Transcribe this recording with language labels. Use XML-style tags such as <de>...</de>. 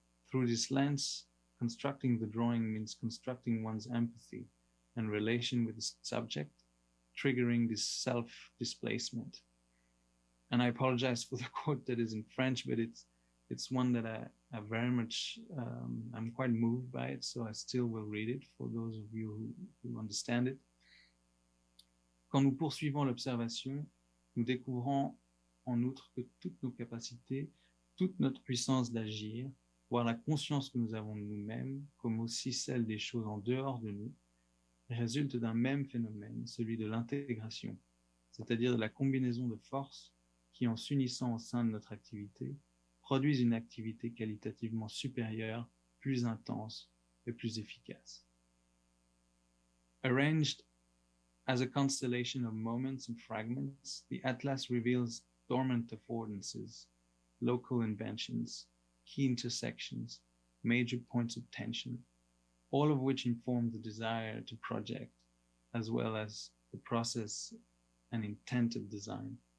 <en>Through this lens, constructing the drawing means constructing one's empathy and relation with the subject, triggering this self-displacement. And I apologize for the quote that is in French, but it's one that I very much, I'm quite moved by it, so I still will read it for those of you who understand it.</en> <fr>Quand nous poursuivons l'observation, nous découvrons en outre que toutes nos capacités, toute notre puissance d'agir, voire la conscience que nous avons de nous-mêmes, comme aussi celle des choses en dehors de nous, résulte d'un même phénomène, celui de l'intégration, c'est-à-dire de la combinaison de forces qui, en s'unissant au sein de notre activité, produisent une activité qualitativement supérieure, plus intense et plus efficace.</fr> <en>Arranged as a constellation of moments and fragments, the atlas reveals dormant affordances, local inventions, key intersections, major points of tension, all of which inform the desire to project, as well as the process and intent of design.</en>